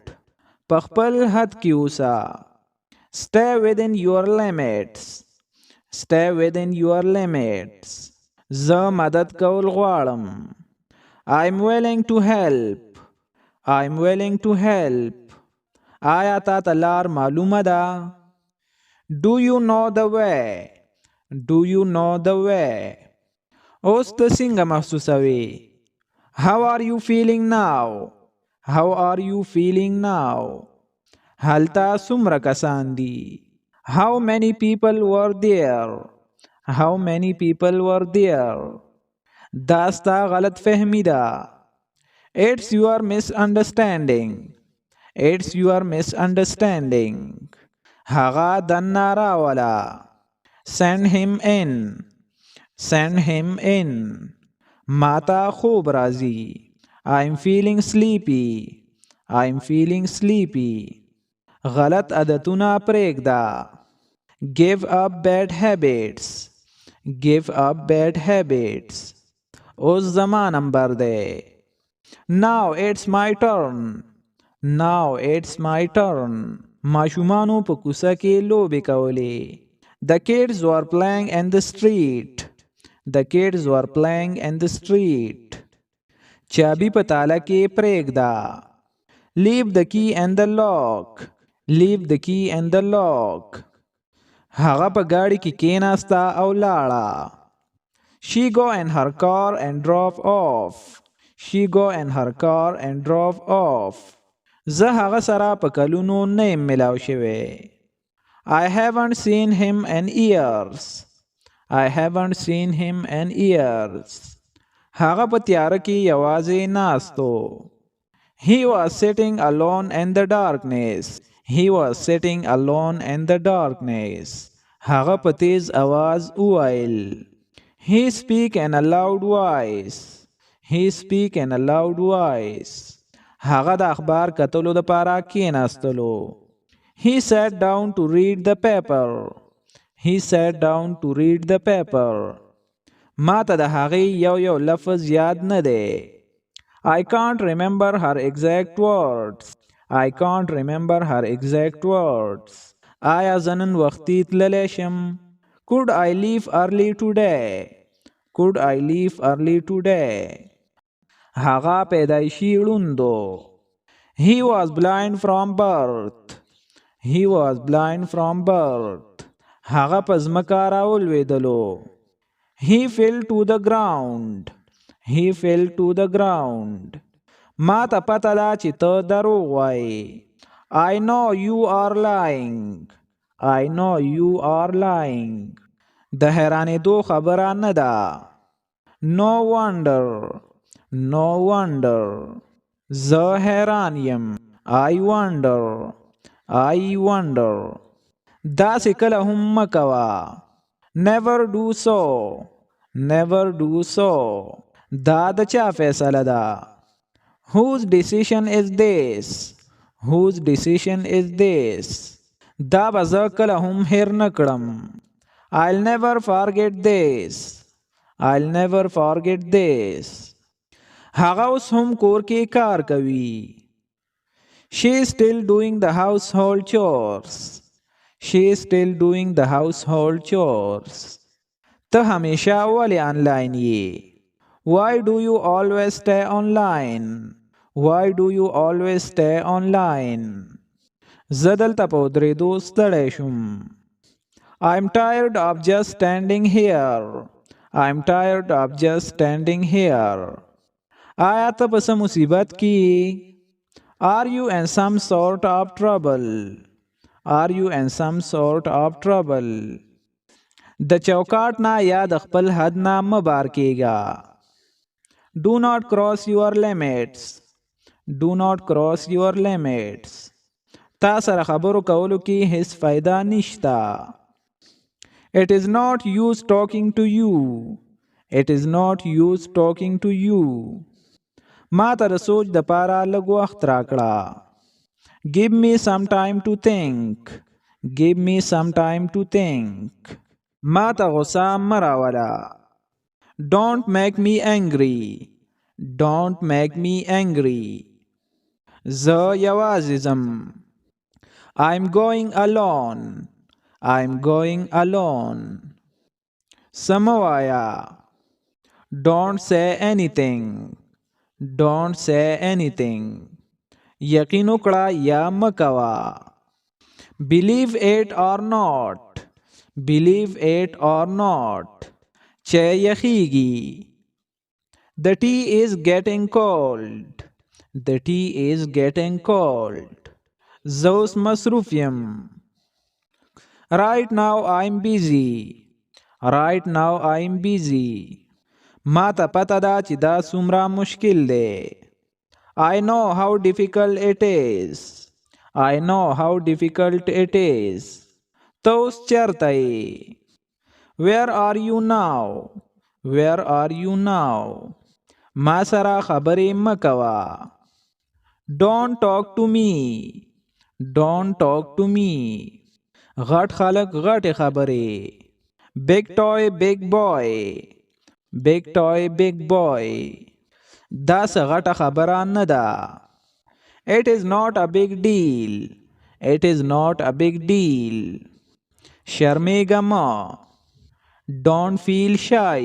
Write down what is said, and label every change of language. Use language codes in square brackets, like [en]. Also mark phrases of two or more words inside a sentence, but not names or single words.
[ps] په خپل حد کې اوسه. [en] Stay within your limits. Stay within your limits. [ps] زه مدد کول غواړم. [en] I'm willing to help. I'm willing to help. [ps] آیا تا ته لار معلومه ده؟ [en] Do you know the way? Do you know the way? [ps] اوس ته څنګه محسوسوې؟ [en] How are you feeling now? How are you feeling now? [ps] هلته څومره کسان دي؟ [en] How many people were there? How many people were there? [ps] دا ستا غلط فهمی ده. [en] It's your misunderstanding. It's your misunderstanding. [ps] هغه دننه راوله. [en] Send him in. Send him in. [ps] ماته خوب راځي. [en] I'm feeling sleepy. I'm feeling sleepy. [ps] غلط عادتونه پرېږده. [en] Give up bad habits. Give up bad habits. [ps] اوس زما نمبر دی. [en] Now it's my turn. Now it's my turn. [ps] ماشومانو په کوڅه کې لوبې کولې. [en] The kids were playing in the street. The kids were playing in the street. [ps] چابي په تاله کې پرېږده. [en] Leave the key in the lock. Leave the key in the lock. [ps] هغه په ګاډي کې کېناسته او لاړه. [en] She go in her car and drove off. She go in her car and drove off. [ps] زه هغه سره په کلونو نه یم ملاو شوی. [en] I haven't seen him in years. I haven't seen him in years. [ps] هغه په تیاره کې یوازې ناستو. [en] He was sitting alone in the darkness. He was sitting alone in the darkness. [ps] هغه په تیز आवाज وویل. [en] He speak in a loud voice. He speak in a loud voice. [ps] هغه د اخبار کتلو دپاره کېناستلو. [en] He sat down to read the paper. He sat down to read the paper. [ps] ما ته د هغې یو لفظ یاد نه دی. [en] I can't remember her exact words. I can't remember her exact words. [ps] آیا زه نن وختي تللی شم؟ [en] Could I leave early today? Could I leave early today? [ps] هغه پیدایشي ړوندو. [en] He was blind from birth. He was blind from birth. [ps] هغه په ځمکه راولوېدلو. [en] He fell to the ground. He fell to the ground. [ps] ما ته پته ده چې ته دروغ وایې. [en] I know you are lying. I know you are lying. [ps] د حیرانېدو خبره نه ده. [en] No wonder. No wonder. [ps] زه حیران یم. [en] I wonder. I wonder. [ps] داسې کله هم مه کوه. [en] Never do so. Never do so. [ps] دا د چا فیصله ده؟ [en] Whose decision is this? Whose decision is this? [ps] دا به زه کله هم هیر نه کړم. [en] I'll never forget this. I'll never forget this. [ps] هغه اوس هم کور کې کار کوي. [en] She is still doing the household chores. She is still doing the household chores. [ps] ته همیشه ولې آنلاین یې؟ [en] Why do you always stay online? Why do you always stay online? [ps] زه دلته په ودرېدو ستړی شوم. [en] I'm tired of just standing here. I'm tired of just standing here. [ps] آیا ته په څه مصیبت کې یې؟ [en] Are you in some sort of trouble? Are you in some sort of trouble? [ps] د چوکاټ نه یا د خپل حد نه مه بار کېږه. [en] Do not cross your limits. Do not cross your limits. [ps] تا سره خبرو کولو کې هیڅ فایده نشته. [en] It is not use talking to you. It is not use talking to you. [ps] ما ته د سوچ د پاره لږ وخت راکړه. [en] Give me some time to think. Give me some time to think. [ps] ما ته غصه مه راوله. [en] Don't make me angry. Don't make me angry. [ps] زه یوازې ځم. [en] I'm going alone. I'm going alone. [ps] څه مه وایه. [en] Don't say anything. Don't say anything. [ps] یقین وکړه یا مه کوه. [en] Believe it or not. Believe it or not. [ps] چې یخیږي. [en] The tea is getting cold. The tea is getting cold. [ps] زه اوس مصروف یم. [en] Right now I'm busy. Right now I'm busy. [ps] ما ته پته ده چې دا څومره مشکل دی. [en] I know how difficult it is. I know how difficult it is. [ps] ته اوس چېرته یې؟ [en] Where are you now? Where are you now? [ps] ما سره خبرې مه کوه. [en] Don't talk to me. Don't talk to me. [ps] غټ خلک غټې خبرې. [en] Big toy big boy. Big toy big boy. [ps] دا څه غټه خبره نه ده. [en] It is not a big deal. It is not a big deal. [ps] شرمېږه مه. [en] Don't feel shy.